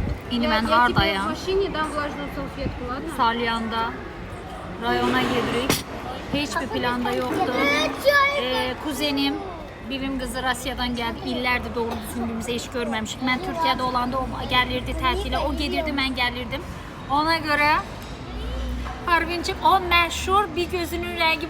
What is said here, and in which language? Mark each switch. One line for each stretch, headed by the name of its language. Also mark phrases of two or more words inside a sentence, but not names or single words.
Azerbaijani: İndi mən
Russian: Я тебе в
Azerbaijani: hardayam?
Russian: машине дам влажную салфетку, ладно?
Azerbaijani: Salyanda rayona gedirik. Heç bir planda yoxdur. Kuzenim, birim qızı Rusiyadan gəldi. İllərdir doğru düzgün birimizi heç görməmişik. Mən Türkiyədə olanda o gəlirdi tətilə, o gedirdi, mən gəlirdim. Ona görə Parvincik o məşhur bir gözünün rəngi.